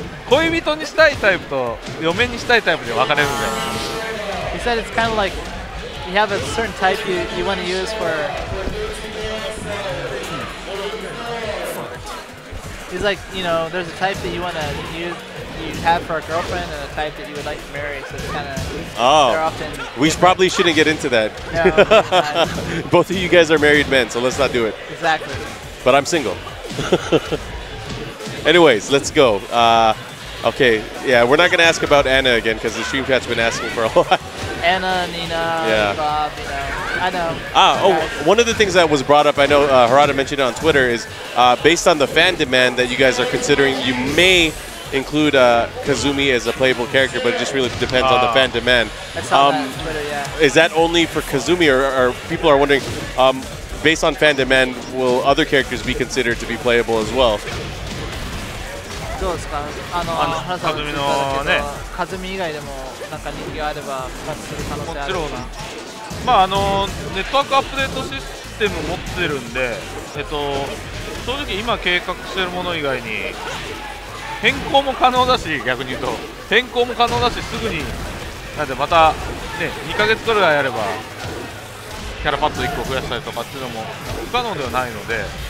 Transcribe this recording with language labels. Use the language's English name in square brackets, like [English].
[Japanese] 恋人にしたいタイプと嫁にしたいタイプで分かれるんだよ。 [English] He said it's kind of like you have a certain type you want to use for. He's like, you know, there's a type that you want to use, you have for a girlfriend, and a type that you would like to marry. So it's kind of. They're often. We probably shouldn't get into that. No, both of you guys are married men, so let's not do it. Exactly. But I'm single. Anyways, let's go. Okay, yeah, we're not going to ask about Anna again because the stream chat's been asking for a while. Anna, Nina, Bob, you know, I know. One of the things that was brought up, I know Harada mentioned it on Twitter, is based on the fan demand that you guys are considering, you may include Kazumi as a playable character, but it just really depends on the fan demand. I saw that on Twitter, yeah. Is that only for Kazumi, or people are wondering, based on fan demand, will other characters be considered to be playable as well? [Japanese] どうですか？原さんのカズミ以外でもなんか人気があれば復活する可能性あるとか。まあネットワークアップデートシステム持ってるんで、正直今計画しているもの以外に変更も可能だし、逆に言うと変更も可能だし、すぐになんでまたね2ヶ月くらいやればキャラパッド1個増やしたりとかっていうのも不可能ではないので。